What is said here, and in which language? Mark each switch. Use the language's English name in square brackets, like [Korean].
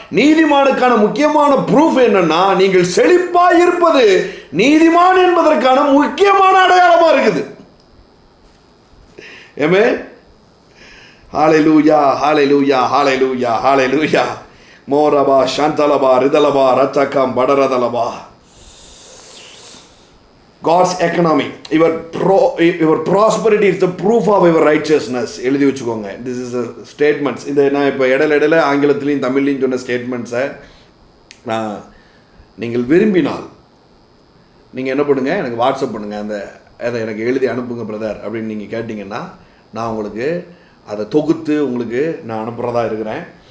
[Tamil] நீதிமானுக்கான முக்கியமான ப்ரூஃப் என்னன்னா, நீங்கள் செழிப்பாய் இருப்பது நீதிமான் என்பதற்கான முக்கியமான அடையாளமா இருக்குது. ஏமே ஹalleluya ஹalleluya ஹalleluya ஹalleluya. மோரபா சாந்தலபா ரிதலபா ரச்சகம் படரதலபா. [English] God's economy, your prosperity is the proof of your righteousness. [Tamil] எழுதி வச்சுக்கோங்க. [English] This is a statements. [Tamil] இந்த நான் இப்போ இடையில ஆங்கிலத்திலையும் தமிழ்லையும் சொன்ன ஸ்டேட்மெண்ட்ஸை நான் நீங்கள் விரும்பினால் நீங்கள் என்ன பண்ணுங்கள், எனக்கு வாட்ஸ்அப் பண்ணுங்கள், அதை எனக்கு எழுதி அனுப்புங்க பிரதர் அப்படின்னு நீங்கள் கேட்டிங்கன்னா நான் உங்களுக்கு அதை தொகுத்து உங்களுக்கு நான் அனுப்புகிறதா இருக்கிறேன்.